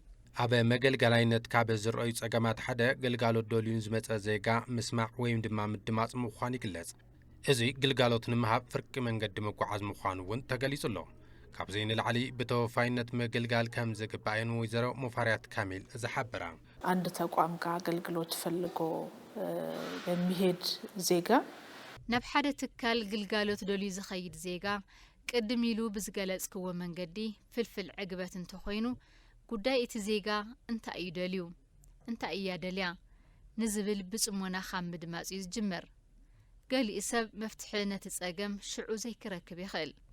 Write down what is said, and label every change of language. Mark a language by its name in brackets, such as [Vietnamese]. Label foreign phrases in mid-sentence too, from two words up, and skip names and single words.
[Tigrinya] ኣብ መገልገላይነት ካብ ዝረኣዩ ጸገማት ሓደ ግልጋሎት ደልዩን ዝመጸ ዜጋ ምስማዕ ወይም ድማ ምድማጽ ምዃኑ ይግለጽ እዚ ግልጋሎት ንምሃብ ፍርቂ መንገዲ መጓዓዝ ምዃኑ እውን ተገሊጹ ኣሎ ካብዚ ንላዕሊ ብተወፋይነት ምግልጋል ከም ዝግባእን ወይዘሮ ሙፈሪያት ካሚል ዝሓበራ [Amharic] አንድ ተቋም ጋር አገልግሎት ፈልጎ የሚሄድ ዜጋ [Tigrinya] ናብ ሓደ ትካል ግልጋሎት ደልዩ ዝኸይድ ዜጋ ቅድም ኢሉ ብዝገለጽክዎ መንገዲ ፍልፍል ዕግበት እንተኾይኑ ጉዳይ እቲ ዜጋ እንታይ እዩ ደልዩ እንታይ እያ ደልያ ንዝብል ብጽሞና ካብ ምድማጽ እዩ ዝጅመር ገሊእ ሰብ መፍትሒ ነቲ ጸገም ሽዑ ዘይክረክብ ይኽእል